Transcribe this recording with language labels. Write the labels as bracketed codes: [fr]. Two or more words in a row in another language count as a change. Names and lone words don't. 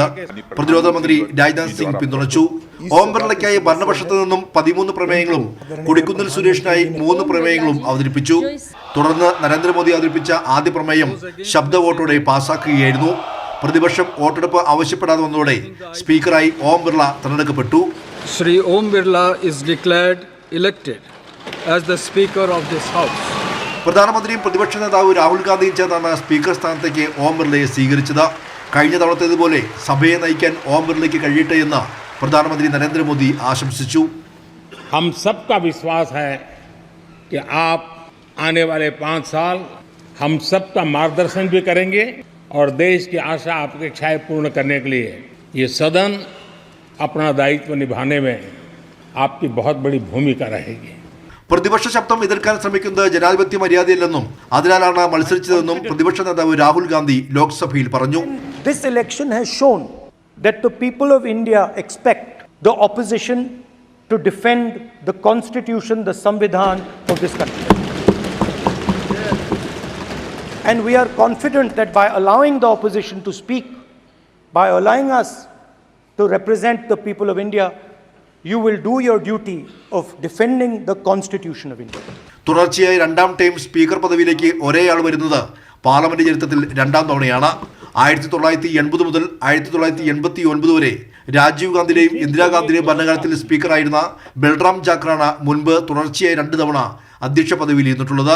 [ml] പ്രതിരോധ മന്ത്രി രാജ്നാഥ് സിംഗ് പിന്തുണച്ചു. ഓം ബിർളയ്ക്കായി ഭരണപക്ഷത്തു നിന്നും 13 പ്രമേയങ്ങളും കൊടിക്കുന്നിൽ സുരേഷിനായി 3 പ്രമേയങ്ങളും അവതരിപ്പിച്ചു. തുടർന്ന് നരേന്ദ്രമോദി അവതരിപ്പിച്ച ആദ്യ പ്രമേയം ശബ്ദ വോട്ടോടെ പാസാക്കുകയായിരുന്നു. പ്രതിപക്ഷം വോട്ടെടുപ്പ് ആവശ്യപ്പെടാതെ വന്നതോടെ സ്പീക്കറായി ഓം ബിർള തെരഞ്ഞെടുക്കപ്പെട്ടു. [en] ശ്രീ ഓം ബിർള is declared elected as the Speaker of this House. [ml] പ്രധാനമന്ത്രിയും പ്രതിപക്ഷ നേതാവ് രാഹുൽ ഗാന്ധിയും ചേർന്നാണ് സ്പീക്കർ സ്ഥാനത്തേക്ക് ഓം ബിർളയെ സ്വീകരിച്ചത്. കഴിഞ്ഞ തവണത്തേതുപോലെ സഭയെ നയിക്കാൻ ഓം ബിർളയ്ക്ക് കഴിയട്ടെ എന്ന് പ്രധാനമന്ത്രി നരേന്ദ്രമോദി ആശംസിച്ചു. [hi] हम सबका विश्वास है कि आप आने वाले 5 साल हम सबका मार्गदर्शन भी करेंगे और देश की आशा अपेक्षाएं पूर्ण करने के लिए ये सदन अपना दायित्व निभाने में आपकी बहुत बड़ी भूमिका रहेगी. [ml] പ്രതിപക്ഷ ശബ്ദം എതിർക്കാൻ ശ്രമിക്കുന്നത് ജനാധിപത്യ മര്യാദയില്ലെന്നും അതിനാലാണ് മത്സരിച്ചതെന്നും പ്രതിപക്ഷ നേതാവ് രാഹുൽ ഗാന്ധി ലോക്സഭയിൽ പറഞ്ഞു. [en] This election has shown that the people of India expect the opposition to defend the constitution, the Samvidhan of this country. And we are confident that by allowing the opposition to speak, by allowing us to represent the people of India, you will do your duty of defending the constitution of India. [ml] തുടർച്ചയായി രണ്ടാം ടൈം സ്പീക്കർ പദവിയിലേക്ക് ഒരേയാൾ വരുന്നത് പാർലമെന്റ് ചരിത്രത്തിൽ രണ്ടാം തവണയാണ്. 1980 മുതൽ 1989 വരെ രാജീവ് ഗാന്ധിയുടെയും ഇന്ദിരാഗാന്ധിയുടെയും ഭരണകാലത്തിൽ സ്പീക്കറായിരുന്ന ബൽറാം ജാഖറാണ് മുൻപ് തുടർച്ചയായി 2 തവണ അധ്യക്ഷ പദവിയിൽ ഇരുന്നിട്ടുള്ളത്.